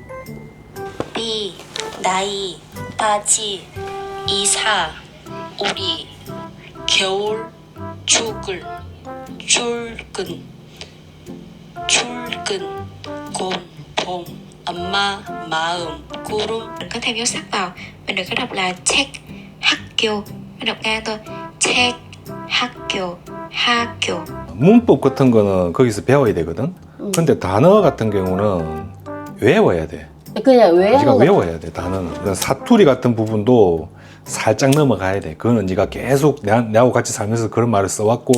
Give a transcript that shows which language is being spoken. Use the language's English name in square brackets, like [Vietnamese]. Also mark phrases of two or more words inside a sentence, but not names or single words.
[Korean] 비, 나이, 바지, 이사, 우리, 겨울, 죽을, 출근, 곰, 봄, 엄마, 마음, 구름. [Vietnamese] Mình có thêm dấu sắc vào. Mình đừng có đọc là check, 학교. Mình đọc ngang thôi. check, [Korean] 학교. 문법 같은 거는 거기서 배워야 되거든. 근데 단어 같은 경우는 외워야 돼. 그냥 왜 네가 하는 거? 외워야 돼 단어는. 그러니까 사투리 같은 부분도 살짝 넘어가야 돼. 그거는 네가 계속 내하고 같이 살면서 그런 말을 써왔고.